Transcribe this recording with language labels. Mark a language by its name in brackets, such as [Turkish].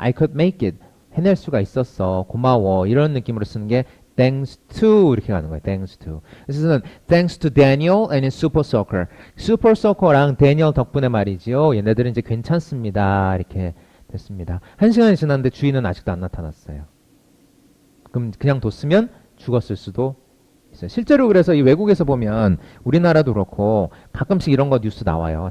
[English] I could make it [Korean] 해낼 수가 있었어. 고마워. 이런 느낌으로 쓰는 게 [English] thanks to [Korean] 이렇게 가는 거예요. [English] thanks to. 그래서 thanks to Daniel and his super soaker. [Korean] super soaker랑 Daniel 덕분에 말이지요. 얘네들은 이제 괜찮습니다. 이렇게 됐습니다. 1시간이 지났는데 주인은 아직도 안 나타났어요. 그럼 그냥 뒀으면 죽었을 수도 있어요. 실제로 그래서 이 외국에서 보면 우리나라도 그렇고 가끔씩 이런 거 뉴스 나와요.